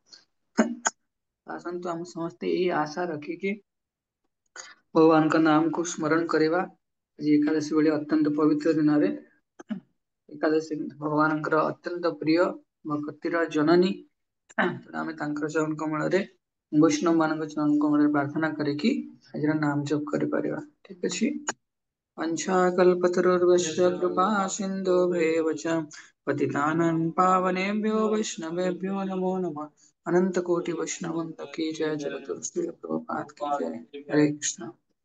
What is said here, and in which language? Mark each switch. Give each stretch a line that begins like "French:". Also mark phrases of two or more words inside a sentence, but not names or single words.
Odia: ଆସନ୍ତୁ ଆମେ ସମସ୍ତେ ଏଇ ଆଶା ରଖିକି ଭଗବାନଙ୍କ ନାମକୁ ସ୍ମରଣ କରିବା। ଆଜି ଏକାଦଶୀ ଭଳି ଅତ୍ୟନ୍ତ ପବିତ୍ର ଦିନରେ, ଏକାଦଶୀ ଭଗବାନଙ୍କର ଅତ୍ୟନ୍ତ ପ୍ରିୟ, ଭକ୍ତିର ଜନନୀ, ଆମେ ତାଙ୍କର ଚରଣ କମଳରେ, ବୈଷ୍ଣବ ମାନଙ୍କ ଚରଣ କମଳରେ ପ୍ରାର୍ଥନା କରିକି ଆଜିର ନାମ ଜପ କରିପାରିବା। ଠିକ ଅଛି।
Sanskrit: पंचाकल्पतरुर्वश्च कृपा सिन्धुभ्येव च पतितानां पावनेभ्यो वैष्णवेभ्यो नमो नमः।
Hindi: अनंत कोटि वैष्णव की जय, जगत श्री प्रभुपाद की जय। हरे कृष्ण।